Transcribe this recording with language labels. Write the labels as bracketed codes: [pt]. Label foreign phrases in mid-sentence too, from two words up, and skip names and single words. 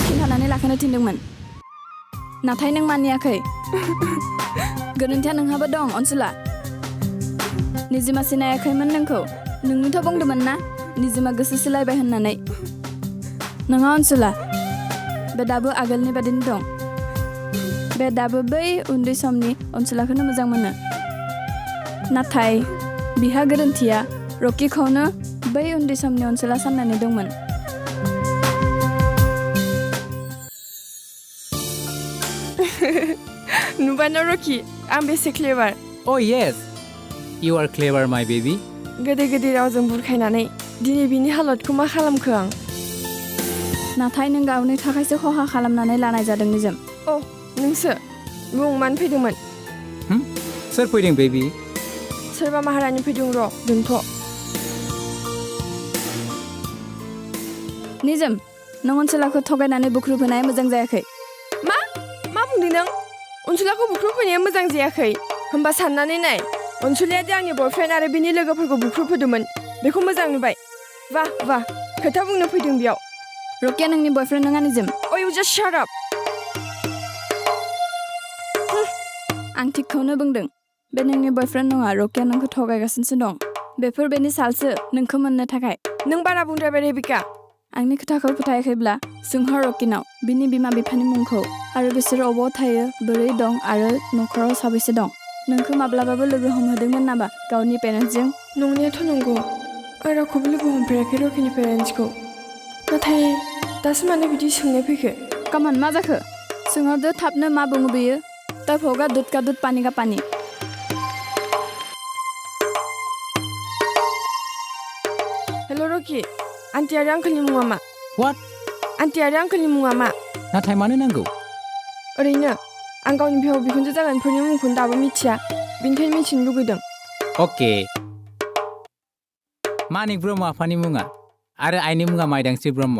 [brx] खिन्थानानै लाखिनो थिनदोंमोन नाथाय नों मानियाखै गोरोन्थिया नोंहाबो दं अनसुला निजिमा सिनायाखैमोन नोंखौ नोंनोथ' बुंदोंमोन ना निजिमा गोसो सोलायबाय होननानै नङा अनसुला बे दाबो आगोलनि बादिनो दं बे दाबो बै उन्दै समनि अनसुलाखौनो मोजां मोनो नाथाय बिहा गोरोन्थिया रकिखौनो बै उन्दै समनि अनसुला साननानै दंमोन नुबानो रकि आं बेसे क्लेभार [en] Oh yes, you are clever my baby. [brx] गोदै गोदै रावजों बुरखायनानै दिनै बिनि हालतखौ मा खालामखो आं नाथाय नों गावनि थाखायसो खहा खालामनानै लानाय जादों निजोम अ नोंसो बुं मानो फैदोंमोन सोर फैदों बेबी सोरबा महारानि फैदों र' दोनथ' निजोम नों अनसुलाखौ थगायनानै बुख्रुब होनाया मोजां जायाखै मा बुंदों नों अनसुलाखौ बुख्रुब होनाया मोजां जायाखै होमबा साननानै नाय अनसुलाया दि आंनि बयफ्रेन्ड आरो बिनि लोगोफोरखौ बुख्रुब होदोंमोन बेखौ मोजां नुबाय वाह खोथा बुंनो फैदों बेयाव रकिया नोंनि बयफ्रेन्ड नङा निजोम [en] Oh you just shut up [brx] आं थिगखौनो बुंदों बे नोंनि बयफ्रेन्ड नङा रकिया नोंखौ थगायगासिनोसो दं बेफोर बेनि सालसो नोंखौ मोननो थाखाय नों बारा बुंद्रायबाय रेबिका आंनि खोथाखौ फोथायाखैब्ला सोंहर रकिनाव बिनि बिमा बिफानि मुंखौ आरो बिसोर अबाव थायो बोरै दं आरो नखराव साबैसे दं नोंखौ माब्लाबाबो लोगो हमहोदोंमोन नामा गावनि पेरेन्टसजों नंनायाथ' नंगौ आं रावखौबो लोगो हमफेराखै रकिनि पेरेन्टसखौ नाथाय दासो मानो बिदि सोंनाय फैखो कामन मा जाखो सोंहरदो थाबनो मा बुङो बेयो [hi] तब होगा दूध का दूध पानी का पानी [brx] रकि आन्टी आरो आंकोलनि मुङा मा [en] What? [brx] आन्टी आरो आंकोलनि मुङा मा नाथाय मानो नांगौ ओरैनो आं गावनि बिहाव बिखुनजो जागोनफोरनि मुंखौनो दाबो मिथिया बेनिखायनो मिथिनो लुगैदों अके मानिक ब्रह्म आफानि मुङा आरो आइनि मुङा माइदांस्रि ब्रह्म